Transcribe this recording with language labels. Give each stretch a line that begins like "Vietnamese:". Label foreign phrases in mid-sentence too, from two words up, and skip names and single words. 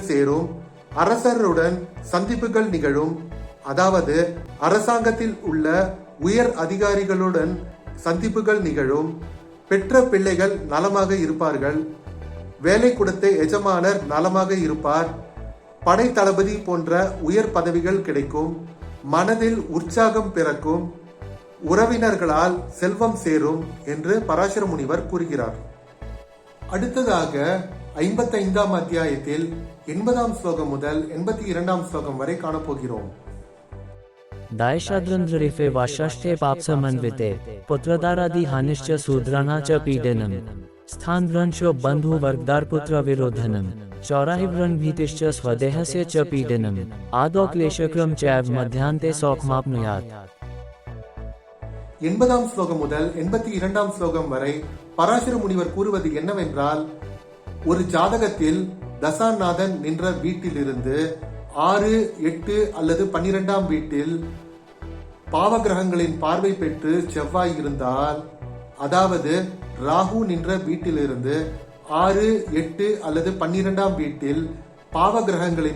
Tamil: சேரும், அரசருடன் சந்திப்புகள் நிகழும், அதாவது அரசாங்கத்தில் உள்ள உயர் அதிகாரிகளுடன் சந்திப்புகள் நிகழும், பெற்ற பிள்ளைகள் நலமாக இருப்பார்கள், வேலை கொடுத்த எஜமானர் நலமாக இருப்பார், படை தளபதி போன்ற உயர் பதவிகள் கிடைக்கும், மனதில் உற்சாகம் பிறக்கும், உறவினர்களால் செல்வம் சேரும் என்று பராசர முனிவர் கூறுகிறார். அடுத்ததாக 55ஆம் அத்தியாயத்தில் 80ஆம் ஸ்லோகம் முதல் 82ஆம் ஸ்லோகம் வரை காணப்போகிறோம்.
Sanskrit: दायशाद्रंद्रिफे वाषष्ठे पापसमन्विते पुत्रदारादि हानिश्च शूद्राणा च पीडनम स्थानभ्रंशो बंधु वर्गदार पुत्र विरोधनम चौराहिव्रण भीतिश्च स्वदेहस्य च पीडनम आदौ क्लेशक्रम चैव मध्यांते सौखमाप्नुयात्.
Tamil: 80ஆம் ஸ்லோகம் முதல் 82ஆம் ஸ்லோகம் வரை பராசர முனிவர் கூறுவது என்னவென்றால், ஒரு ஜாதகத்தில் தசாநாதன் நின்ற வீட்டிலிருந்து 6, 8 அல்லது 12ஆம் வீட்டில் பாவகிரகங்களின் பார்வை பெற்று செவ்வாய் இருந்தால், அதாவது ராகு நின்ற வீட்டிலிருந்து 6, 8 அல்லது 12ஆம் வீட்டில் பாவகிரகங்களின்